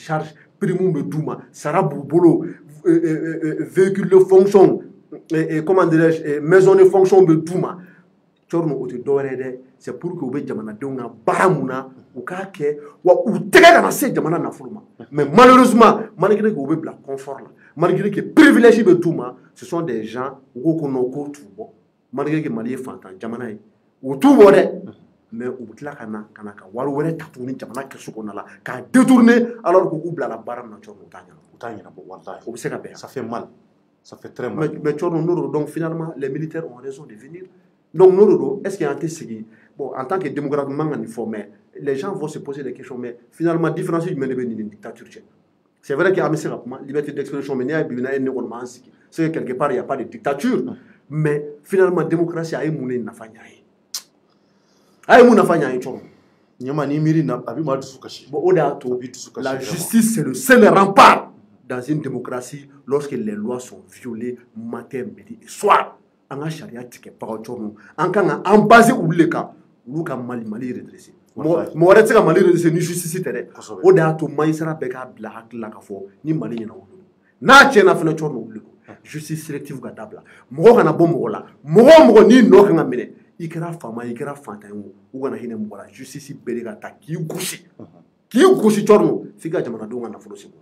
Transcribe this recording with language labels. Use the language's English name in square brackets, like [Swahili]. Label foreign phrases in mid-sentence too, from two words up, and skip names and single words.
[French] charge prime [Bambara] bɛ d'u ma sara b'u bolo [French] véhicule de fonction comment dirais-je maison de fonction [Bambara] bɛ d'u ma cɔrɔno o tɛ dɔwɛrɛ dɛ [French] c'est pour que [Bambara] u bɛ jamanadenw ka baara mun na u k'a kɛ wa u tɛgɛ kana se jamana nafolo ma [French] mais malheureusement malgré que [Bambara] u bɛ bila confort la [French] malgré que privilège [Bambara] bɛ d'u ma [French] ce sont des gens [Bambara] u ko ko non k'o t'u bɔ [French] malgré que [Bambara] Mali ye fantan jamana ye u t'u bɔ dɛ mais u bɛ tila ka na ka wari wɛrɛ ta tuguni jamana kɛso kɔnɔna la k'a [French] détourner alors que [Bambara] k'u bilala baara min na cɔrɔno u t'a ɲɛnabɔ wallahi o bɛ se ka bɛn [French] ça fait mal ça fait très mal mais [Bambara] cɔrɔno n'o don [French] donc finalement les militaires ont raison de venir donc [Bambara] n'o don [French] est-ce qu'il y a un sigi bon en tant que démocrate [Bambara] man ka nin fɔ [French] mais les gens vont se poser des questions mais finalement différence [Bambara] jumɛn de bɛ nin dictature cɛ [French] c'est vrai que [Bambara] an bɛ se ka kuma [French] liberté d'expression mais [Bambara] n'i y'a ye bi n'a ye ne kɔni m'an sigi [French] c'est que quelque part il y a pas de dictature mais finalement démocratie [Bambara] a ye mun de nafa ɲ'a ye a ye mun nafa ɲ'a ye cɔrɔno ɲama ni miiri na a bɛ maa dusu kasi [French] bon [Bambara] o de y'a to [French] la justice c'est le seul rempart dans une démocratie lorsque les lois sont violées matin midi et soir [Bambara] an ka sariya tigɛ baga cɔrɔno an kan ka an basé olu de kan olu ka Mali redresser mɔgɔ wɛrɛ tɛ se ka Mali redresser ni justice tɛ dɛ o de y'a to magistrat bɛɛ k'a bila hakili la ka fɔ ni Mali ɲɛna olu don n'a tiɲɛna fana cɔrɔno olu de don [French] justice sélective [Bambara] ka dabila mɔgɔ kana bɔ mɔgɔ la mɔgɔ o mɔgɔ n'i nɔ kan ka minɛ i kɛra faama i kɛra fantan ye o kana hinɛ mɔgɔ la justice bɛɛ de ka ta k'i gosi cɔrɔno f'i ka jamanadenw ka nafolo segu